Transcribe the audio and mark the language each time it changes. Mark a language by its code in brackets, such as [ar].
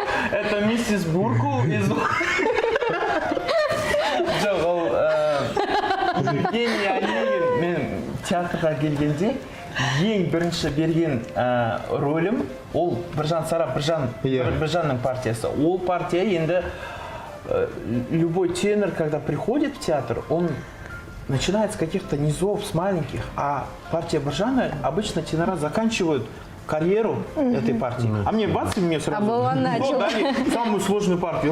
[ru] Это миссис Бурку из... [kk] Жоқ, ол Евгений Онегин, мен театрға келгенде ең бірінші берген рөлім ол Біржан Сара, Біржанның партиясы. Ол партия енді [ru] любой тенор, когда приходит в театр, он начинает с каких-то низов, с маленьких, а партия Біржана обычно тенора заканчивают карьеру этой партии. А мне бац, и мне сразу дали самую сложную партию.